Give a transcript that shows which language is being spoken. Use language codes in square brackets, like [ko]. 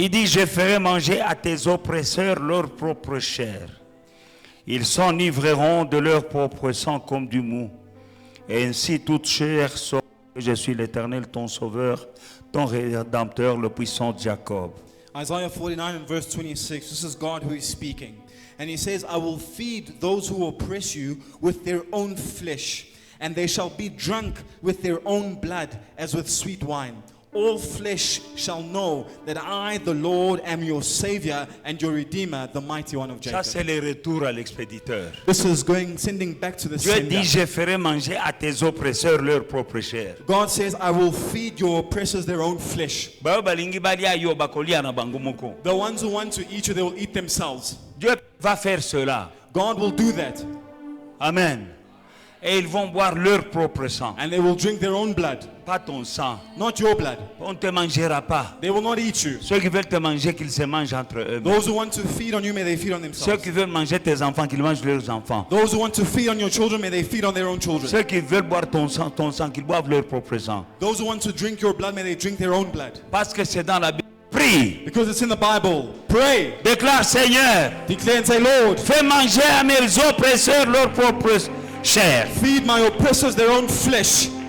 [fr] Il dit, je ferai manger à tes oppresseurs leur propre chair. Ils s'enivreront de leur propre sang comme du mou. Et ainsi toute chair saura que je suis l'Éternel, ton sauveur, ton rédempteur, le puissant de Jacob. [en] Isaiah 49 and verse 26. This is God who is speaking. And he says, I will feed those who oppress you with their own flesh, and they shall be drunk with their own blood as with sweet wine. All flesh shall know that I, the Lord, am your Savior and your Redeemer, the mighty one of [fr] Ça, [en] Jacob. [fr] c'est le retour à l'expéditeur. [en] This is sending back to the [fr] Dieu dit, je ferai manger à tes oppresseurs leur propre chair. [en] God says, I will feed your oppressors their own flesh. [ln] Bayo balingi balia yo bakolia na bango moko. [en] The ones who want to eat you, they will eat themselves. [fr] Dieu va faire cela. [en] God will do that. [fr] Amen. Et ils vont boire leur propre sang. [en] And they will drink their own blood, [fr] Pas ton sang. [en] not your blood. [fr] On ne te mangera pas. They will not eat you. Ceux qui veulent te manger, qu'ils se mangent entre eux. [en] Those who want to feed on you, may they feed on [fr] Ceux [en] themselves. [fr] qui veulent manger tes enfants, qu'ils mangent leurs enfants. [en] Those who want to feed on your children, may they feed on their own children. [fr] Ceux qui veulent boire ton sang, qu'ils boivent leur propre sang. [en] Those who want to drink your blood, may they drink their own blood. [fr] Parce que c'est dans la Bible. Prie. [en] Because it's in the Bible. Pray. [fr] Déclare, Seigneur, [en] Declare and say, Lord, [fr] fais manger à mes oppresseurs leur propre chair. [en] feed my oppressors their own flesh.